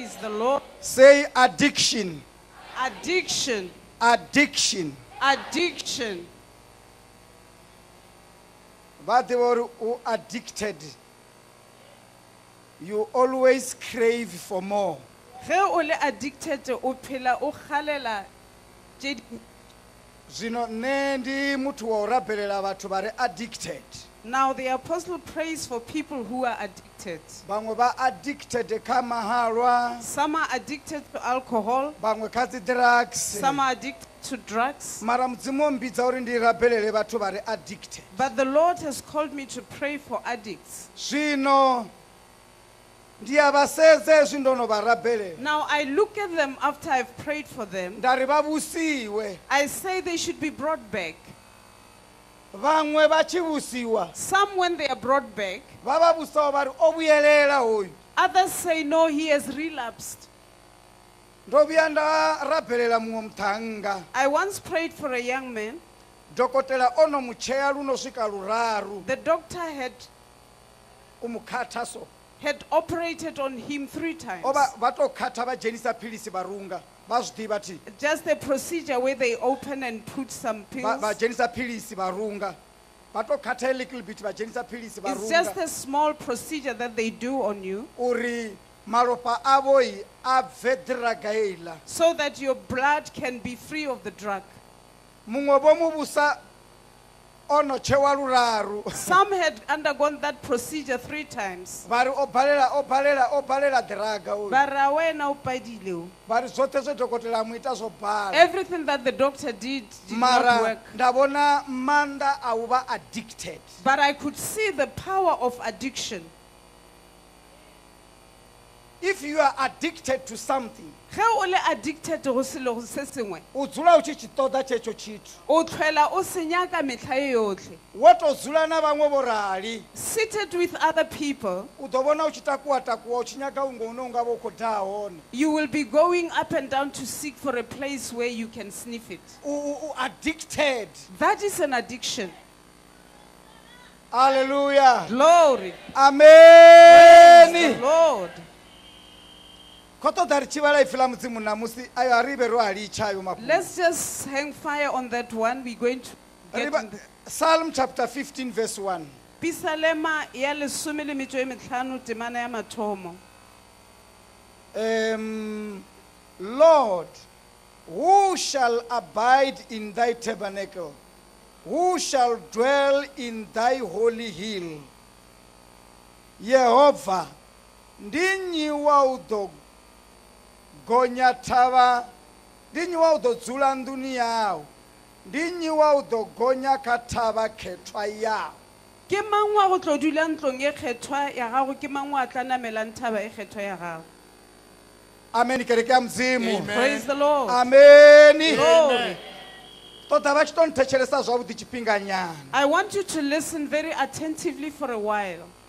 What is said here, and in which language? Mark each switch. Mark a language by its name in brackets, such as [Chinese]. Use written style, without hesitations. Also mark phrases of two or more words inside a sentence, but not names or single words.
[English] Lord. Say addiction. Addiction. Addiction. Addiction. But they were addicted. You always crave for more. [Northern Sotho] Ge o le addicted o phela o kgalela tše di- [Venda] Zwino nne ndi muthu wa u rabelela vhathu vha re addicted. [English] Now the apostle prays for people who are addicted. [Venda] Vhaṅwe vha addicted kha mahalwa, [English] Some are addicted to alcohol, [Venda] vhaṅwe kha dzi drugs. [English] some are addicted to drugs. [Venda] Mara mudzimu o mbidza uri ndi rabelele vhathu vha re addicted. [English] But the Lord has called me to pray for addicts. [Venda] Zwino ndi a vha sedza hezwi ndo no vha rabelela. [English] Now I look at them after I've prayed for them. [Venda] Nda ri vha vhusiwe. [English] I say they should be brought back. [Venda] Vhaṅwe vha tshi vhusiwa [English] Some, when they are brought back, [Venda] vha vha vhusaho vha ri o vhuyelela hoyu. [English] others say, no, he has relapsed. [Venda] Ndo vhuya nda rabelela muṅwe muṱhannga. [English] I once prayed for a young man. [Venda] Dokotela o no mu tshea luno swika luraru. [English] The doctor had [Venda] U mu khatha so. [English] operated on him 3 times. [Venda] O vha tou khatha vha dzhenisa philisi vha runga. Vha zwi ḓivha thi. [English] Just a procedure where they open and put some pills. [Venda] Vha dzhenisa philisi vha runga. Vha tou khatha [English] a little bit [Venda] vha dzhenisa philisi vha [English] It's just [Venda] runga. [English] a small procedure that they do on you [Venda] Uri malofha avho a bve draga heiḽa. [English] so that your blood can be free of the drug. [Venda] Muṅwe vho mu vhusa o no tshewa luraru. [English] Some had undergone that procedure 3 times. [Venda] Vha ri o balela draga hoyu. [Northern Sotho] Ba ra wena o padile o. [Venda] Vha ri zwoṱhe zwe dokotela a mu ita zwo bala. [English] Everything that the doctor did not [Venda] Mara [English] work. [Venda] nda vhona maanḓa a u vha addicted. [English] But I could see the power of addiction. If you are addicted to something, [Northern Sotho] Ge o le addicted go selo se sengwe, [Venda] u dzula u tshi tshi ṱoḓa tshetsho tshithu. [Tswana] o tlhela o se nyaka mehla e yotlhe. [Venda] Wo to dzula na vhaṅwe vho rali. [English] Seated with other people, [Venda] U ḓo vhona u tshi takuwa u tshi nyaga unga une u nga vha u khou daha hone. [English] you will be going up and down to seek for a place where you can sniff it. [Venda] U addicted. [English] That is an addiction. Hallelujah. Glory. Amen. Praise the Lord. [Venda] Kho ṱoḓa ri tshi vhala ipfi ḽa mudzimu namusi ayo a ri vhe ro a litsha ayo mafhungo. [English] Let's just hang fire on that one. We're going to get in the Psalm chapter 15 verse 1. [Venda] Pisalema ya 15 temana ya mathomo. [English] Lord, who shall abide in thy tabernacle? Who shall dwell in thy holy hill? Jehovah, [Venda] ndi nnyi wa u ḓo gonya thavha, ndi nnyi wa u ḓo dzula nḓuni yau, ndi nnyi wa u ḓo gonya kha thavha khethwa yau. [Northern Sotho] Ke mang wa go tlo dula ntlong e kgethwa ya gago, ke mang wa tla namelang thaba e kgethwa ya gago. [Venda] Amen. Kereke ya mudzimu. [English] Praise the Lord. Amen. Glory. [Venda] Ṱoḓa vha tshi tou nthetshelesa zwavhuḓi tshifhinganyana. [English] I want you to listen very attentively for a while.